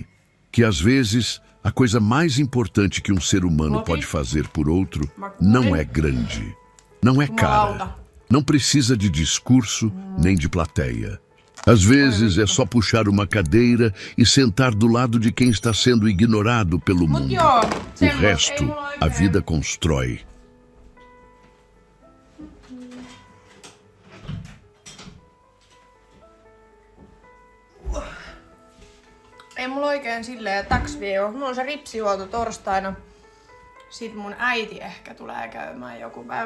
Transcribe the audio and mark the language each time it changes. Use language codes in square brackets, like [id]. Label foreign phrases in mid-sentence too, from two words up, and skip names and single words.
[pt] Que às vezes, a coisa mais importante que um ser humano pode fazer por outro não é grande, não é cara, não precisa de discurso nem de plateia. Às vezes é só puxar uma cadeira e sentar do lado de quem está sendo ignorado pelo mundo. O resto, a vida constrói. [fi] Ei mulla oikein silleen taksvieo. Mulla on se ripsihuolto torstaina. Sitten mun äiti ehkä tulee käymään joku päivä.